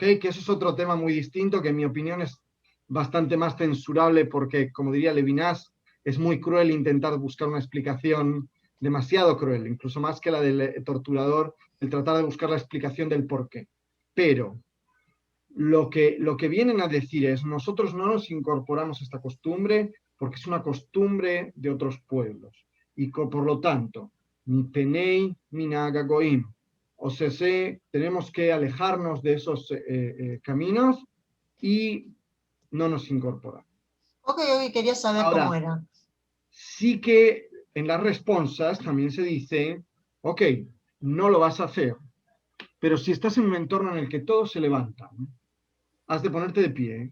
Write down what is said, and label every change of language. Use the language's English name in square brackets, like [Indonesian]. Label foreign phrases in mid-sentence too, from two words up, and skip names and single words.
[Spanish] Que eso es otro tema muy distinto, que en mi opinión es bastante más censurable porque, como diría Levinas, es muy cruel intentar buscar una explicación, demasiado cruel, incluso más que la del torturador, el tratar de buscar la explicación del por qué. Pero lo que vienen a decir es, nosotros no nos incorporamos a esta costumbre porque es una costumbre de otros pueblos. Y por lo tanto, [Hebrew] מפני מנהג הגויים. [Spanish] O sea, tenemos que alejarnos de esos caminos y no nos incorporamos. Ok, quería saber cómo era. Sí que en las responsas también se dice, ok, no lo vas a hacer, pero si estás en un entorno en el que todos se levantan, has de ponerte de pie.